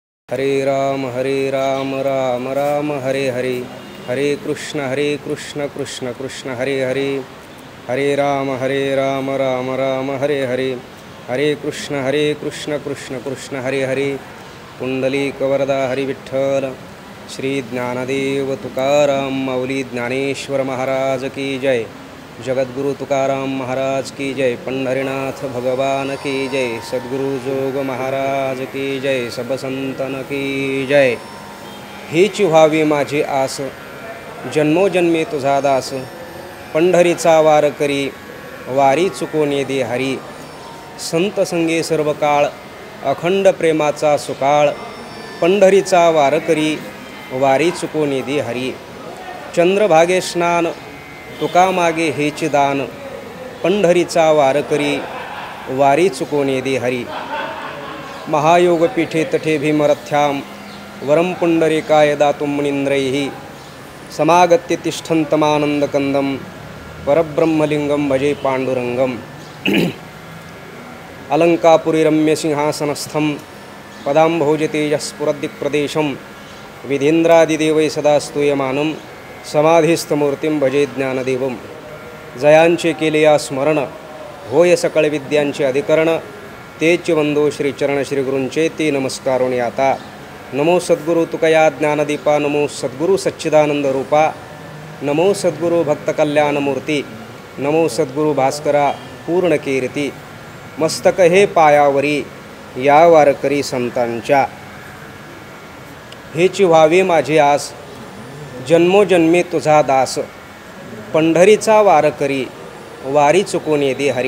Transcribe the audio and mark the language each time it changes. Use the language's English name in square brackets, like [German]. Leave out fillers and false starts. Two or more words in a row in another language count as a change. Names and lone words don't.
[Sanskrit] हरे राम राम राम हरे हरे, हरे कृष्ण कृष्ण कृष्ण हरे हरे, हरे राम राम राम हरे हरे, हरे कृष्ण कृष्ण कृष्ण हरे हरे. [Marathi] पुंडलिक वरदा हरी विठ्ठल. श्री ज्ञानदेव तुकाराम माऊली ज्ञानेश्वर महाराज [Hindi] की जय. जगद्गुरु तुकाराम महाराज की जय. पंढरीनाथ भगवान की जय. सद्गुरु जोग महाराज की जय. सब संतन की जय. [Marathi] हीच व्हावी माझी आस, जन्मोजन्मी तुझा दास. पंढरीचा वार करी, वारी चुकून दे हरी. संत संगे सर्व काळ, अखंड प्रेमाचा सुकाळ. पंढरीचा वार करी, वारी चुकून दे हरी. चंद्रभागे स्नान, तुका मागे हेच दान. पंढरीचा वार करी, वारी चुकून दे हरी. [Sanskrit] महायोग पीठे तठे भीमरथ्याम, वरम पुंडरीकाय दातुं मुनींद्रैः. समागत्य तिष्ठन्तमानन्दकन्दं, परब्रह्मलिंगं भजे पांडुरंगम. अलंकापुरी रम्य सिंहासनस्थं, पदाम्भोजतेजस्फुरद्दिक्प्रदेशं. विधेन्द्रादिदेवै सदा स्तूयमानं, समाधिस्थमूर्तिं भजे ज्ञानदेवं. [Marathi] जयांचे केले या स्मरण, होय सकळ विद्यांचे अधिकरण. तेच वंदो श्रीचरण श्रीगुरूंचे ते नमस्कारोनी आता. नमो सद्गुरु तुकया ज्ञानदीपा, नमो सद्गुरु सच्चिदानंद रूपा. नमो सद्गुरु भक्तकल्याणमूर्ती, नमो सद्गुरु भास्करा पूर्ण कीर्ती. मस्तक हे पायावरी, या वारकरी संतांच्या. हेची व्हावी माझी आस, जन्मोजन्मी तुझा दास. पंढरीचा वार करी, वारी चुकून दे हरी.